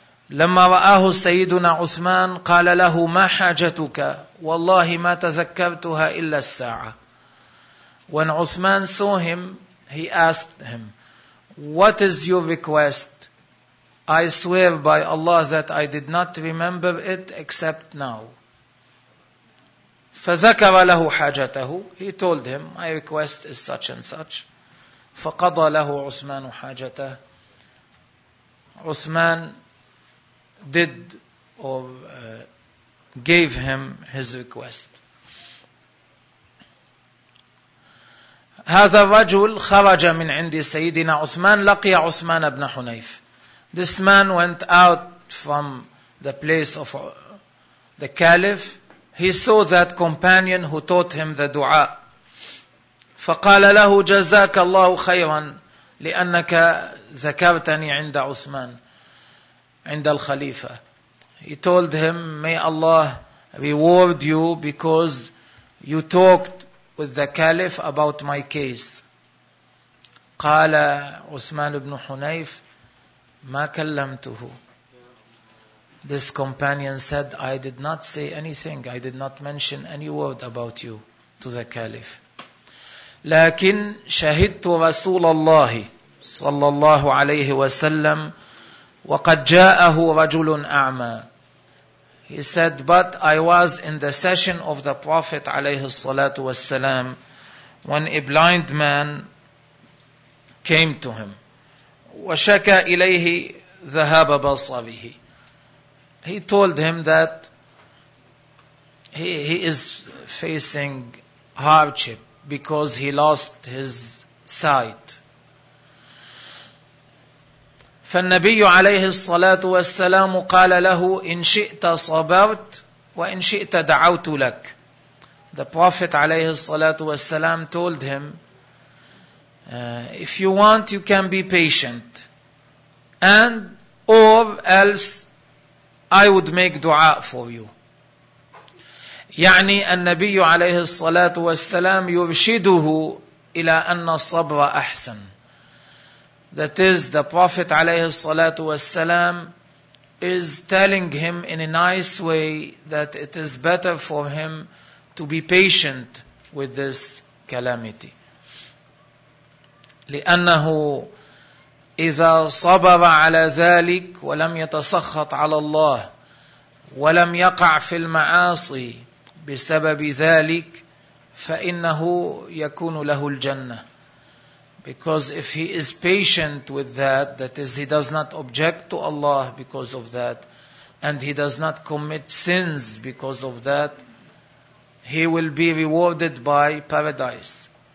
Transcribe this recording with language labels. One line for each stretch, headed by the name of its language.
Arabic: لما رآه سيدنا عثمان قال له ما حاجتك؟ والله ما تذكرتها إلا الساعة.
English: When Uthman saw him, he asked him, what is your request? I swear by Allah that I did not remember it except now.
Arabic: فَذَكَرَ لَهُ حَاجَتَهُ.
English: He told him, my request is such and such.
Arabic: فَقَضَى لَهُ عُثْمَانُ حَاجَتَهُ.
English: Uthman did or gave him his request.
Arabic: هذا الرجل خرج من عند سيدنا عثمان لقي عثمان بن حنيف.
English: This man went out from the place of the caliph. He saw that companion who taught him the dua.
Arabic: فقال له جزاك الله خيرا لأنك ذكرتني عند عثمان عند الخليفة.
English: He told him, may Allah reward you because you talked with the caliph about my case.
Arabic: قال عثمان بن حنيف ما كلمته.
English: This companion said, I did not say anything, I did not mention any word about you to the caliph.
Arabic: لكن شهدت رسول الله صلى الله عليه وسلم وقد جاءه رجل أعمى.
English: He said, but I was in the session of the Prophet
Arabic: عَلَيْهِ الصَّلَاةُ وَالسَّلَامُ
English: when a blind man came to him.
Arabic: وَشَكَى إِلَيْهِ ذَهَابَ بَصَرِهِ.
English: He told him that he is facing hardship because he lost his sight.
Arabic: فالنبي عليه الصلاة والسلام قال له إن شئت صبرت وإن شئت دعوت لك.
English: The Prophet
Arabic: عليه الصلاة والسلام
English: told him, if you want you can be patient and or else I would make dua for you.
Arabic: يعني النبي عليه الصلاة والسلام يرشده إلى أن الصبر أحسن.
English: That is, the Prophet
Arabic: عليه الصلاة والسلام
English: is telling him in a nice way that it is better for him to be patient with this calamity.
Arabic: لأنه إذا صبر على ذلك ولم يتسخط على الله ولم يقع في المعاصي بسبب ذلك فإنه يكون له الجنة.
English: Because if he is patient with that, that is, he does not object to Allah because of that, and he does not commit sins because of that, he will be rewarded by paradise.